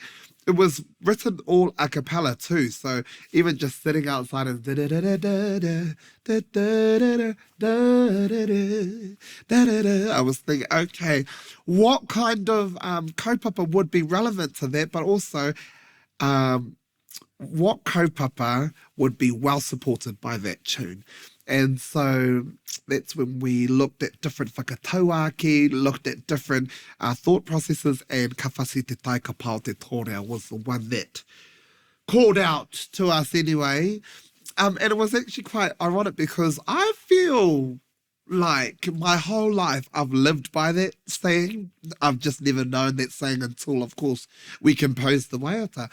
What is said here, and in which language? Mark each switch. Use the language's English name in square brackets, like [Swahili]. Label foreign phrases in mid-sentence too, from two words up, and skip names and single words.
[English] It was written all a cappella too, so even just sitting outside and I was thinking, okay, what kind of kaupapa would be relevant to that, but also what kaupapa would be well supported by that tune. And so that's when we looked at different whakatauaki, looked at different thought processes, and [Māori] ka whasi te tai ka pao te tōrea [English] was the one that called out to us anyway. And it was actually quite ironic because I feel like my whole life I've lived by that saying. I've just never known that saying until, of course, we composed the waiata.